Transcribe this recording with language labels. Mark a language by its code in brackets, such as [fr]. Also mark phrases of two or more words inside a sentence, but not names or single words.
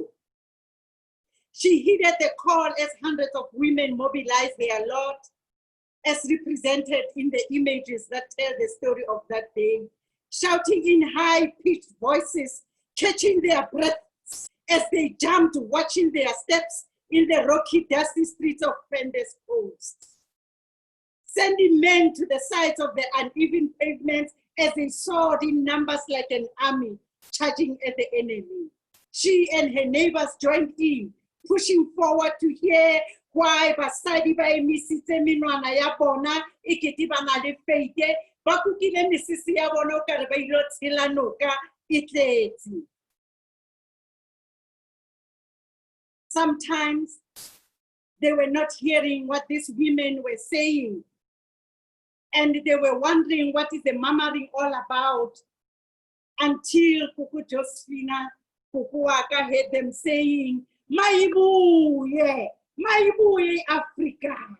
[en] She heeded the call as hundreds of women mobilized their lot, as represented in the images that tell the story of that day, shouting in high-pitched voices, catching their breaths as they jumped, watching their steps in the rocky, dusty streets of Pendes Coast, sending men to the sides of the uneven pavements as they soared in numbers like an army, charging at the enemy. She and her neighbors joined in, pushing forward to hear why [st] basadi ba emisitse menwana ya bona ikiti ba na le feite ba kukile misisi ya bona o kare ba ilo tshela noka e tletse. [en] Sometimes they were not hearing what these women were saying, and they were wondering what is the murmuring all about, until Kuku Josephina Kukuaka heard them saying, Maibuye Africa.